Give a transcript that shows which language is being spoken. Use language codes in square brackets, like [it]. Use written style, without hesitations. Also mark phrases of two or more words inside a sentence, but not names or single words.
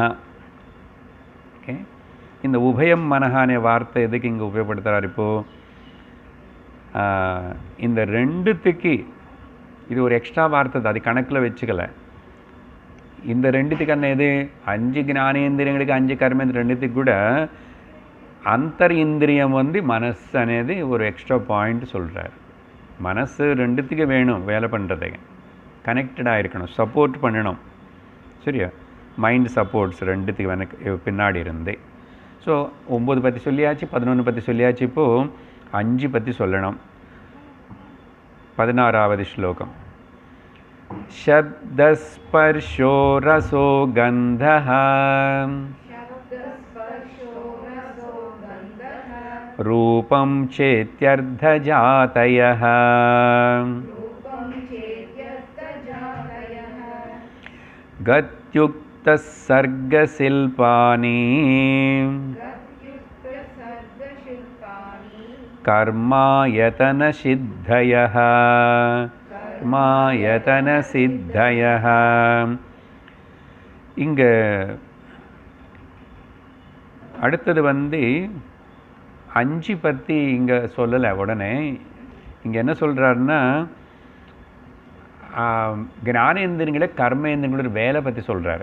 [ta] ஓகே, இந்த உபயம் மனஹானே வார்த்தை எதுக்கு இங்கே உபயோகப்படுத்துகிறார்? இப்போது இந்த ரெண்டுத்துக்கு இது ஒரு எக்ஸ்ட்ரா வார்த்தை, அது கணக்கில் வச்சுக்கல. இந்த ரெண்டுத்துக்கு என்ன இது? 5 ஞானேந்திரியங்களுக்கு 5 கர்மேந்திரம், ரெண்டுத்துக்கு கூட అంతరింద్రియం வந்து [te] మనస్సు అనేది [ta] ஒரு [en] extra point [ta] சொல்கிறார். மனசு ரெண்டுத்துக்கு வேணும் வேலை பண்ணுறதுக்கு, கனெக்டடாக இருக்கணும், சப்போர்ட் பண்ணணும். சரியா? [en] mind supports [ta] ரெண்டுத்துக்கு எனக்கு பின்னாடி இருந்தே. ஸோ 9 பற்றி சொல்லியாச்சு, 11 பற்றி சொல்லியாச்சு. இப்போது 5 பற்றி சொல்லணும். 16வது ஸ்லோகம். [sa] शब्दस्पर्शो रसो गन्धः रूपं चेत्यर्धजातयः गत्युक्तः सर्गशिल्पानि कर्मायतनसिद्धयः மாயதனசித்தயः. [ta] இங்கே அடுத்தது வந்து 5 பற்றி இங்கே சொல்லலை. உடனே இங்கே என்ன சொல்கிறாருன்னா, ஞானேந்திரங்களை கர்மேந்திரங்களோட வேலை பற்றி சொல்கிறாரு.